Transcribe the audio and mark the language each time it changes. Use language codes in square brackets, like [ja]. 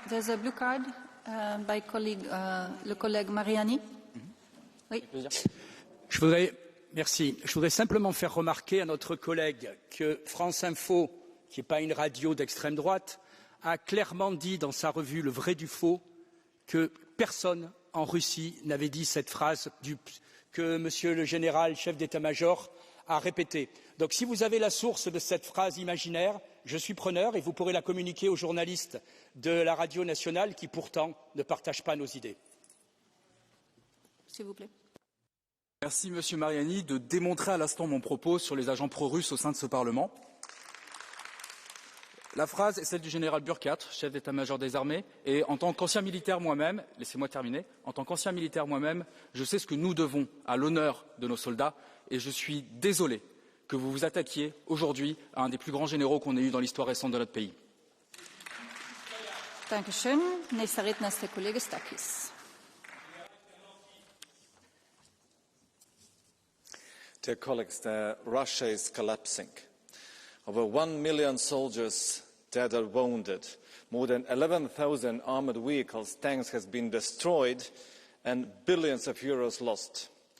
[en] There's a blue card by [fr] le collègue [en] Mariani. [fr] Oui. Je voudrais simplement faire remarquer à notre collègue que France Info, qui n'est pas une radio d'extrême droite, a clairement dit dans sa revue Le vrai du faux que personne en Russie n'avait dit cette phrase que Monsieur le général chef d'état-major a répétée. Donc si vous avez la source de cette phrase imaginaire, je suis preneur et vous pourrez la communiquer aux journalistes de la radio nationale qui pourtant ne partagent pas nos idées. S'il vous plaît. Merci Monsieur Mariani de démontrer à l'instant mon propos sur les agents pro-russes au sein de ce Parlement. La phrase est celle du général Burkhardt, chef d'état-major des armées, et en tant qu'ancien militaire moi-même, laissez-moi terminer, en tant qu'ancien militaire moi-même, je sais ce que nous devons à l'honneur de nos soldats, et je suis désolé que vous vous attaquiez aujourd'hui à un des plus grands généraux qu'on ait eu dans l'histoire récente de notre pays. [de] Dankeschön. Nächster Redner ist der Kollege Stakis. [en] Dear colleagues, Russia is collapsing. Over 1 million soldiers dead or wounded. More than 11,000 armored vehicles, tanks has been destroyed and billions of euros lost.